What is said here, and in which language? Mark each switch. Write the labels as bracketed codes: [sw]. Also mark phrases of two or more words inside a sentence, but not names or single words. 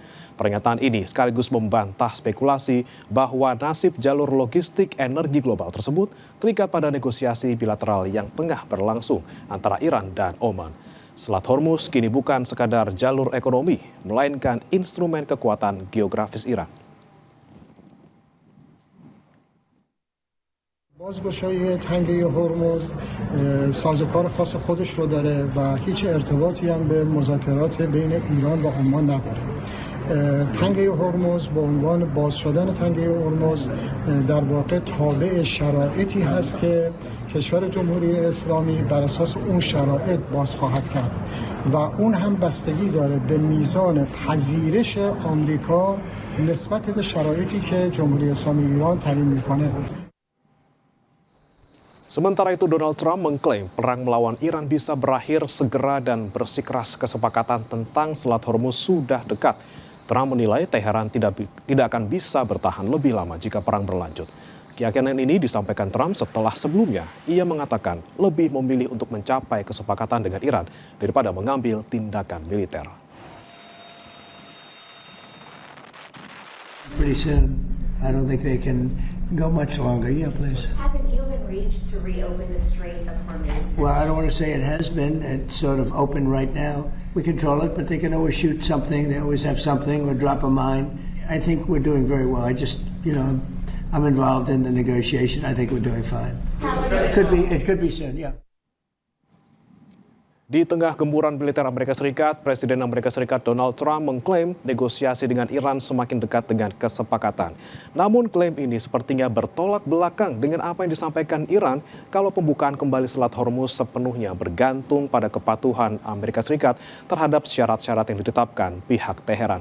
[id] Pernyataan ini sekaligus membantah spekulasi bahwa nasib jalur logistik energi global tersebut terikat pada negosiasi bilateral yang tengah berlangsung antara Iran dan Oman. Selat Hormuz kini bukan sekadar jalur ekonomi, melainkan instrumen kekuatan geografis Iran. [fa] بازگشایی تنگه هرمز سازوکار خاص خودش رو داره و هیچ ارتباطی هم به مذاکرات بین ایران و عمان نداره. تنگه هرمز به عنوان باز شدن تنگه هرمز در واقع تابع شرایطی هست که کشور جمهوری اسلامی بر اساس اون شرایط باز خواهد کرد و اون هم بستگی داره به میزان پذیرش آمریکا نسبت به شرایطی که جمهوری اسلامی ایران تعیین میکنه. [id] Sementara itu, Donald Trump mengklaim perang melawan Iran bisa berakhir segera dan bersikeras kesepakatan tentang Selat Hormuz sudah dekat. Trump menilai Teheran tidak akan bisa bertahan lebih lama jika perang berlanjut. Keyakinan ini disampaikan Trump setelah sebelumnya ia mengatakan lebih memilih untuk mencapai kesepakatan dengan Iran daripada mengambil tindakan militer. [en] Pretty soon. I don't think they can go much longer. Yeah, please. Has a deal been reached to reopen the Strait of Hormuz? Well, I don't want to say it has been. It's sort of open right now. We control it, but they can always shoot something. They always have something or drop a mine. I think we're doing very well. I just, I'm involved in the negotiation. I think we're doing fine. It could be soon, yeah. [id] Di tengah gempuran militer Amerika Serikat, Presiden Amerika Serikat Donald Trump mengklaim negosiasi dengan Iran semakin dekat dengan kesepakatan. Namun klaim ini sepertinya bertolak belakang dengan apa yang disampaikan Iran kalau pembukaan kembali Selat Hormuz sepenuhnya bergantung pada kepatuhan Amerika Serikat terhadap syarat-syarat yang ditetapkan pihak Teheran.